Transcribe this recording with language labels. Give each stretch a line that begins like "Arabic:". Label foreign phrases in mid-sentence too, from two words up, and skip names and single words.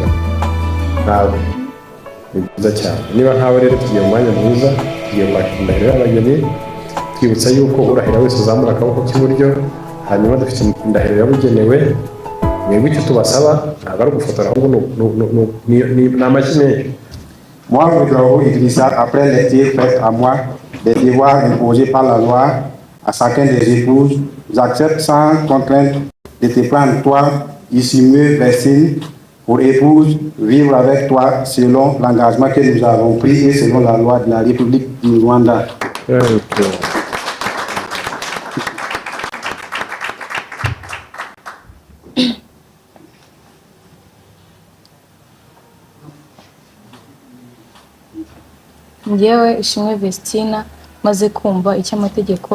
Kinyarwanda: Ntabwo. Ni byiza cyane. Niba ntawe rero tugiye mu mwanya mwiza, tugiye kwakira indahiro y'abageni, twibutsa yuko urahira wese uzamura akaboko k'iburyo, hanyuma dufite indahiro yabugenewe. Mwebwe icyo tubasaba ntabwo ari ugufotora, ahubwo ni amashyi menshi.
French: Moi, Odlaogo Idrissa, après les tirs faits à moi, des devoirs imposés par la loi à chacun des épouses, j'accepte sans contrainte de te prendre toi, Ishimwe Vestina, pour épouse, vivre avec toi selon l'engagement que nous avons pris et selon la loi de la République du Rwanda.
Kinyarwanda: Yewe Ishimwe Vestina maze kumva icyo amategeko